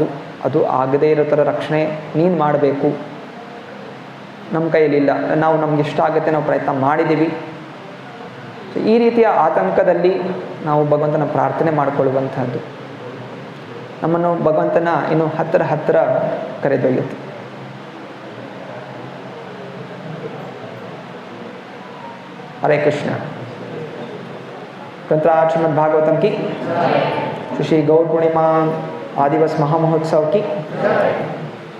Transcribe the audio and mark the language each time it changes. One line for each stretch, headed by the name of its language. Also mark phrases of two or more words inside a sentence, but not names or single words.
Kannada: ಅದು ಆಗದೇ ಇರೋ ಥರ ರಕ್ಷಣೆ ನೀನು ಮಾಡಬೇಕು, ನಮ್ಮ ಕೈಯಲ್ಲಿಲ್ಲ. ನಾವು ನಮ್ಗೆ ಇಷ್ಟ ಆಗುತ್ತೆ, ನಾವು ಪ್ರಯತ್ನ ಮಾಡಿದ್ದೀವಿ. ಸೊ ಈ ರೀತಿಯ ಆತಂಕದಲ್ಲಿ ನಾವು ಭಗವಂತನ ಪ್ರಾರ್ಥನೆ ಮಾಡಿಕೊಳ್ಳುವಂಥದ್ದು ನಮ್ಮನ್ನು ಭಗವಂತನ ಇನ್ನು ಹತ್ತಿರ ಕರೆದೊಯ್ಯುತ್ತೆ.
Hindi: हरे कृष्ण। ग्रंथराज श्रीमद् भागवतम की, श्री गौर पूर्णिमा आदिवस महामहोत्सव की।